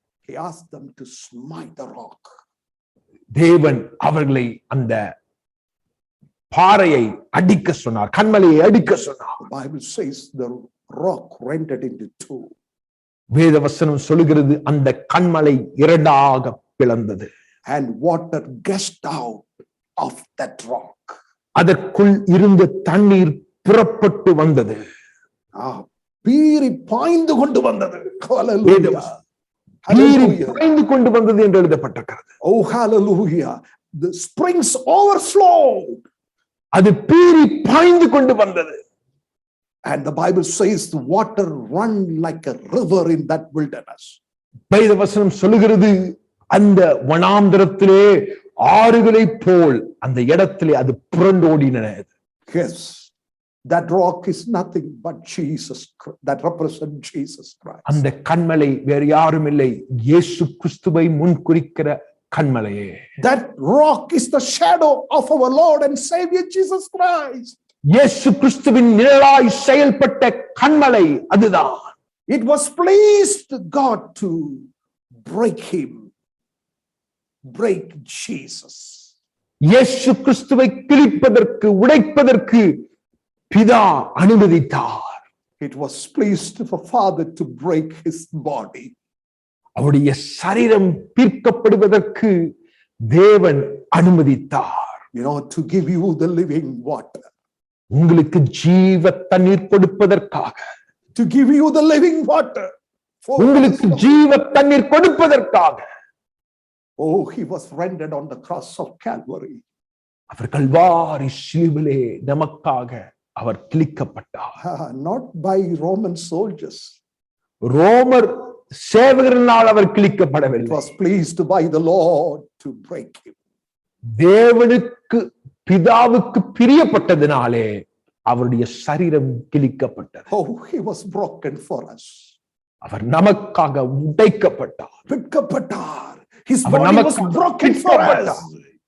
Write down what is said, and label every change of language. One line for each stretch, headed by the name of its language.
English: He asked them to smite the rock.
Tamil: தேவன் அவர்களை அந்த பாறையை அடிக்க சொன்னார், கண்மலையை அடிக்க சொன்னார்.
English: The Bible says the rock rented into two.
Tamil: வேதவசனம் சொல்லுகிறது அந்த கண்மலை இரண்டாக பிளந்தது.
English: And water gushed out of that rock.
Tamil: அதற்குள் இருந்த தண்ணீர் புறப்பட்டு வந்தது. பீறி பாய்ந்து கொண்டு வந்தது. Hallelujah. பாய்ந்து கொண்டு வந்தது என்று எழுதப்பட்டிருக்கிறது.
English: Oh hallelujah. The springs overflowed.
Tamil: அது பீறி பாய்ந்து கொண்டு வந்தது.
English: And the Bible says the water run like a river in that wilderness.
Tamil: வேதவசனம் சொல்லுகிறது அந்த வனாந்தரத்திலே ஆறுகளை போல் அந்த இடத்திலே அது புரண்டோடின.
English: Yes. That rock is nothing but Jesus that represents Jesus Christ.
Tamil: அந்த கன்மலை வேறு யாரும் இல்லை, இயேசு கிறிஸ்துவை முன்குறிக்கிற கன்மலையே.
English: That rock is the shadow of our Lord and Savior Jesus Christ.
Tamil: இயேசு கிறிஸ்துவின் நிழலாய் செயல்பட்ட கன்மலை அதுதான்.
English: It was pleased God to break him, break Jesus.
Tamil: இயேசு கிறிஸ்துவை கிழிப்பதற்கு, உடைப்பதற்கு பிதா அனுமதித்தார்.
English: It was pleased for Father to break his body.
Tamil: அவருடைய சரீரம் பிற்கப்படுவதற்கு தேவன் அனுமதித்தார்.
English: You know, to give you the living water.
Tamil: உங்களுக்கு ஜீவ தண்ணீர் கொடுப்பதற்காக.
English: To give you the living water.
Tamil: உங்களுக்கு ஜீவ தண்ணீர் கொடுப்பதற்காக.
English: Oh, he was rendered on the cross of Calvary.
Tamil: அவர் கல்வாரி சிலுவிலே நமக்காக அவர் கிழிக்கப்பட்டார்.
English: Not by Roman soldiers.
Tamil: ரோமர் சேவகர்களால் அவர் கிழிக்கப்படவில்லை.
English: It was pleased by the Lord to break him.
Tamil: தேவனுக்கு பிதாவுக்கு பிரியப்பட்டதினாலே அவருடைய சரீரம் கிழிக்கப்பட்டது.
English: Oh, he was broken for us.
Tamil: அவர் நமக்காக உடைக்கப்பட்டார். பிற்கப்பட்டார்.
English: His
Tamil: அவர்
English: body was
Tamil: நமக்காக
English: broken for us.
Tamil: பிற்கப்பட்டார்.